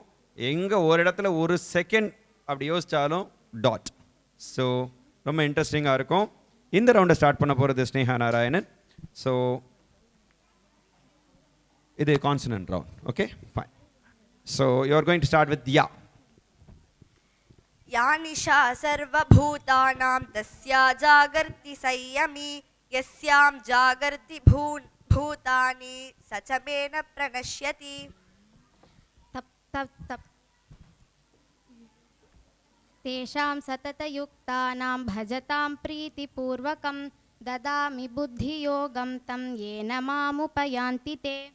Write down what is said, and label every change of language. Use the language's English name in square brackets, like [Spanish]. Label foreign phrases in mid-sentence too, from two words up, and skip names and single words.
[Tamil] எங்கே ஒரு இடத்துல ஒரு செகண்ட் அப்படி யோசித்தாலும் டாட். ஸோ ரொம்ப இன்ட்ரெஸ்டிங்காக இருக்கும். இந்த ரவுண்டை ஸ்டார்ட் பண்ண போகிறது ஸ்னேகா நாராயணன். ஸோ இது [English] consonant round. okay, fine. so you are going to start with ya. [Sanskrit] या निशा सर्वभूतानां तस्या जागर्ति संयमी यस्यां जागर्ति भूतानि स च मे न प्रणश्यति. तप तप तप तेषां सततयुक्तानां भजतां प्रीतिपूर्वकं ददामि बुद्धियोगं तं येन मामुपयान्ति ते.